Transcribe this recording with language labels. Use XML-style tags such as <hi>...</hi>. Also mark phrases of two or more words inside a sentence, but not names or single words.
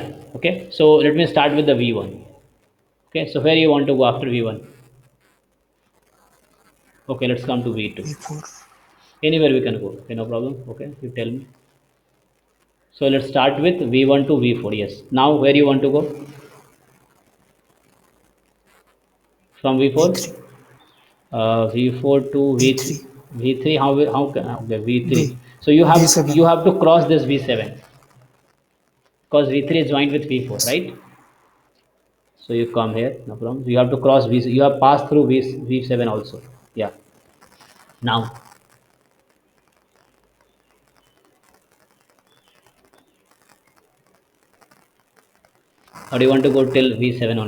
<en>Okay, so let me start with the V1. Okay, so where you want to go after V1? Okay, let's come to V2. V4. Anywhere we can go. Okay, no problem. Okay, you tell me. So let's start with V1 to V4. Yes. Now where you want to go? From V4? V3. V4 to V3. V3. V3. How can okay, V3? V. So you V7. have to cross this V7 because V3 is joined with V4, right? So you come here, no problem. You have to cross V. You have passed through V7 also. Yeah. Now, or you want to go till V7 only?</en>